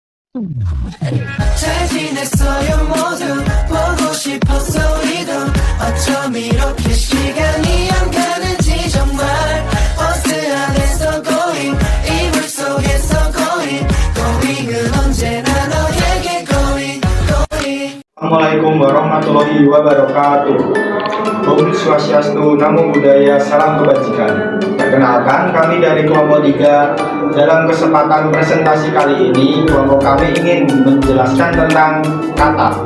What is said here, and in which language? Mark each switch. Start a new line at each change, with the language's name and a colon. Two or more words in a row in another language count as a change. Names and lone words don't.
Korean: 잘 지냈어요 모두 보고 싶었어 우리도 어쩜 이렇게 시간이 안 가는지 정말 버스 안에서 going 이불 속에서 going은 언제나 너에게 going.
Arabic: السلام عليكم ورحمة الله وبركاته.
Balinese: Om Swastiastu,
Pali: Namo Buddhaya,
Indonesian: salam kebajikan. Perkenalkan, kami dari kelompok 3. Dalam kesempatan presentasi kali ini, kelompok kami ingin menjelaskan tentang kata.